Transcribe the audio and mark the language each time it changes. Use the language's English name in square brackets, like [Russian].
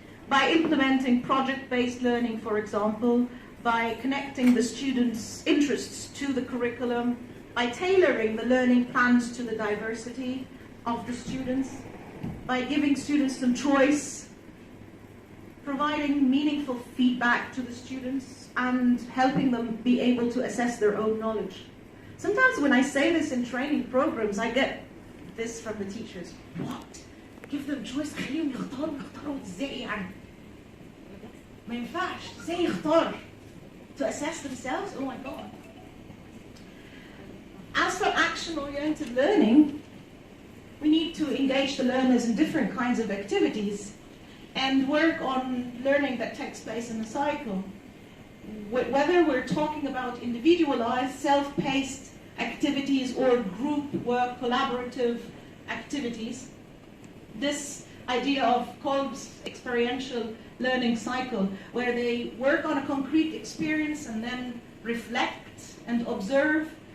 [English] By implementing project-based learning, for example, by connecting the students' interests to the curriculum, by tailoring the learning plans to the diversity of the students, by giving students some choice, providing meaningful feedback to the students, and helping them be able to assess their own knowledge. Sometimes when I say this in training programs, I get this from the teachers. What? Give them choice, [Arabic] خليهم يختاروا ازاي يعني؟ ما ينفعش، ازاي يختار? [English] To assess themselves? Oh my God. As for action-oriented learning, we need to engage the learners in different kinds of activities and work on learning that takes place in a cycle. Whether we're talking about individualized, self-paced activities or group work, collaborative activities, this idea of Kolb's experiential learning cycle, where they work on a concrete experience and then reflect and observe